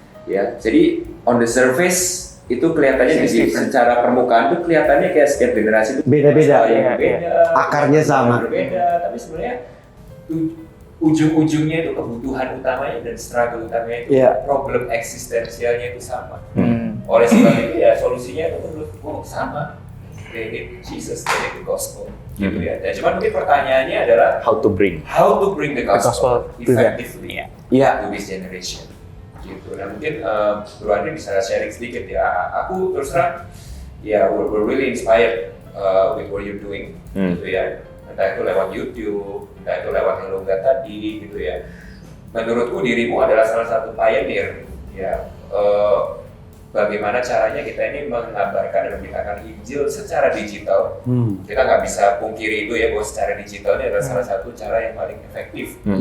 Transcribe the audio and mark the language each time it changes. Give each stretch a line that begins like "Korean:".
Indonesian: Ya, jadi
English: on the surface
Indonesian: itu kelihatannya jadi secara permukaan itu kelihatannya kayak setiap generasi itu Beda-beda. yang beda, Akarnya sama. berbeda, tapi sebenarnya ujung-ujungnya itu kebutuhan utamanya dan struggle utamanya itu problem eksistensialnya itu sama. Oleh sebab itu ya solusinya itu menurutku sama.
English: They need Jesus, they need the gospel.
Indonesian: Gitu ya. Dan cuman mungkin pertanyaannya adalah
English: How to bring. the gospel effectively Yeah. to this generation.
Indonesian: Gitu. Nah mungkin Bro Andre bisa sharing sedikit ya. Aku terus terang ya
English: we're really inspired with what you're doing
Indonesian: gitu ya. Entah itu lewat YouTube, entah itu lewat Hello God tadi gitu ya. Menurutku dirimu adalah salah satu pioneer ya. Bagaimana caranya kita ini mengabarkan dan memberitakan Injil secara digital. Kita nggak bisa pungkiri itu ya bahwa secara digital ini adalah salah satu cara yang paling efektif